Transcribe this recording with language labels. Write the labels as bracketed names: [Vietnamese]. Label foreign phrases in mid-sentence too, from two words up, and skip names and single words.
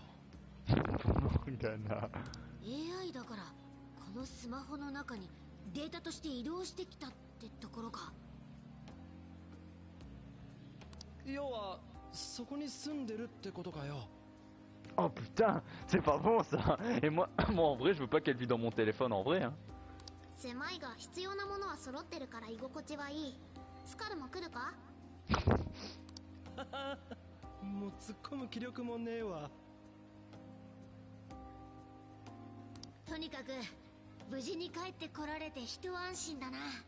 [Japanese] モルガナ。 AI だからこのスマホの中にデータとして移動してきたってところか。要はそこに住んでるってことかよ。 [French] Oh putain, c'est pas bon ça. Et moi en vrai, je veux pas qu'elle vit dans mon téléphone en vrai. Hein. [Japanese] 狭いが必要なものは揃ってるから居心地はいい。スカルも来るか？もう突っ込む気力もねえわ。とにかく無事に帰ってこられて一安心だな。